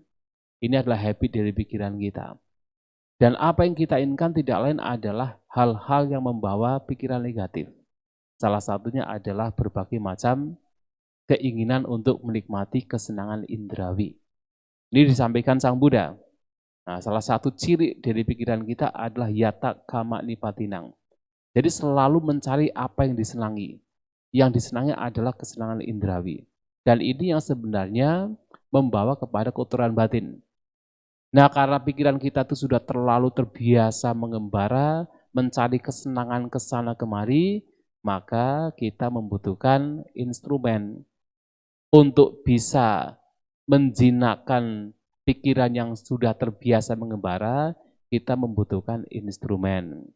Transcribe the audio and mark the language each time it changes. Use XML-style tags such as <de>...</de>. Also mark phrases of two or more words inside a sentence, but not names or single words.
<id>Ini adalah habit dari pikiran kita. Dan apa yang kita inginkan tidak lain adalah hal-hal yang membawa pikiran negatif. Salah satunya adalah berbagai macam keinginan untuk menikmati kesenangan indrawi. Ini disampaikan Sang Buddha. Nah, salah satu ciri dari pikiran kita adalah</id> <pi>yata kama nipatinang.</pi> <id>Jadi selalu mencari apa yang disenangi. Yang disenangi adalah kesenangan indrawi. Dan ini yang sebenarnya membawa kepada kotoran batin. Nah, karena pikiran kita itu sudah terlalu terbiasa mengembara, mencari kesenangan ke sana kemari, maka kita membutuhkan instrumen untuk bisa menjinakkan pikiran yang sudah terbiasa mengembara, kita membutuhkan instrumen.</id>